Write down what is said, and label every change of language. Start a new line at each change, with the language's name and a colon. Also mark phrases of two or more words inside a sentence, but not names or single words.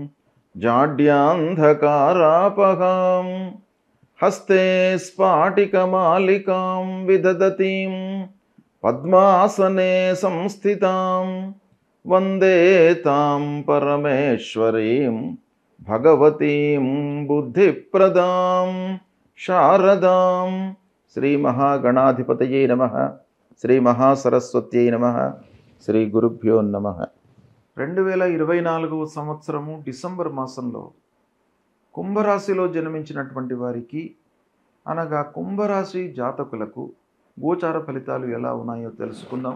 Sanskrit: जाड्यान्धकारापहां हस्ते स्फाटिकमालिकां विदधतीं पद्मासने संस्थितां वन्दे तां परमेश्वरीं भगवतीं बुद्धिप्रदां शारदां। श्री महागणाधिपतये नमः। శ్రీ మహాసరస్వత్యై నమః. శ్రీ గురుభ్యో నమః.
Telugu: 2024 సంవత్సరము డిసెంబర్ మాసంలో కుంభరాశిలో జన్మించినటువంటి వారికి అనగా కుంభరాశి జాతకులకు గోచార ఫలితాలు ఎలా ఉన్నాయో తెలుసుకుందాం.